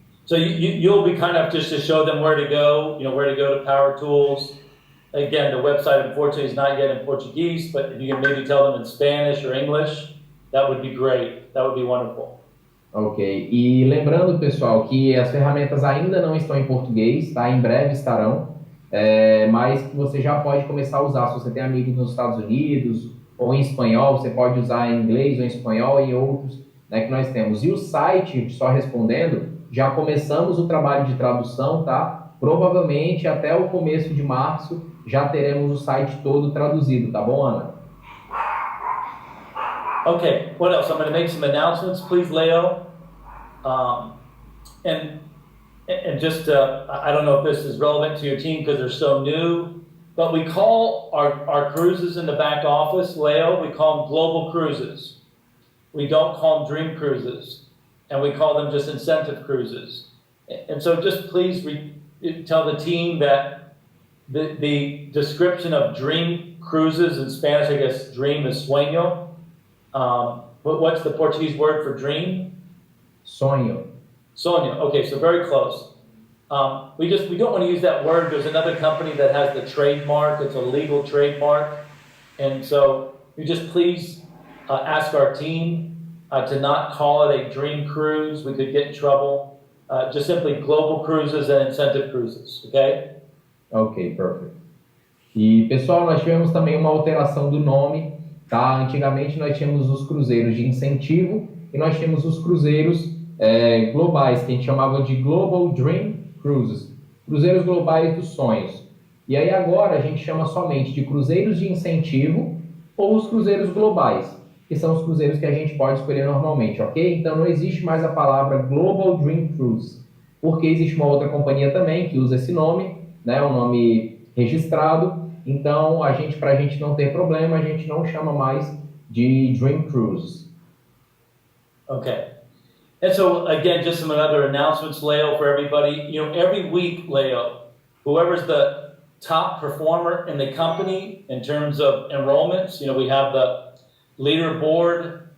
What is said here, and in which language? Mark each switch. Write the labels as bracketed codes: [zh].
[en] so you'll be kind of just to show them where to go, where to go to Power Tools. Again, the website unfortunately is not yet in Portuguese, but if you can maybe tell them in Spanish or English, that would be great. That would be wonderful. Ok. [pt] E lembrando, pessoal, que as ferramentas ainda não estão em português, tá? Em breve estarão, mas que você já pode começar a usar. Se você tem amigos nos Estados Unidos ou em espanhol, você pode usar em inglês ou em espanhol e outros, né, que nós temos. E o site, só respondendo, já começamos o trabalho de tradução, tá? Provavelmente até o começo de março já teremos o site todo traduzido, tá bom, Ana? [en] Okay, what else? I'm going to make some announcements, please, Leo. Um, and just, I don't know if this is relevant to your team because they're so new, but we call our cruises in the back office, Leo, we call them global cruises. We don't call them dream cruises, and we call them just incentive cruises. And so just please tell the team that the description of dream cruises in Spanish, I guess dream is sueño. But what's the Portuguese word for dream? [pt] Sonho. [en] Sonho. Okay, so very close. We don't want to use that word. There's another company that has the trademark. It's a legal trademark, and so you just please ask our team to not call it a dream cruise. We could get in trouble. Just simply global cruises and incentive cruises. Okay. Ok, perfect. [pt] E, pessoal, nós tivemos também uma alteração do nome, tá? Antigamente nós tínhamos os cruzeiros de incentivo e nós tínhamos os cruzeiros globais, que a gente chamava de Global Dream Cruises, cruzeiros globais dos sonhos. E aí agora a gente chama somente de cruzeiros de incentivo ou os cruzeiros globais, que são os cruzeiros que a gente pode escolher normalmente, ok? Então não existe mais a palavra Global Dream Cruise, porque existe uma outra companhia também que usa esse nome, né, um nome registrado. Então, para a gente não ter problema, a gente não chama mais de Dream Cruise. [en] Okay. And so, again, just some other announcements, Leo, for everybody. You know, every week, Leo, whoever's the top performer in the company in terms of enrollments, you know, we have the leaderboard.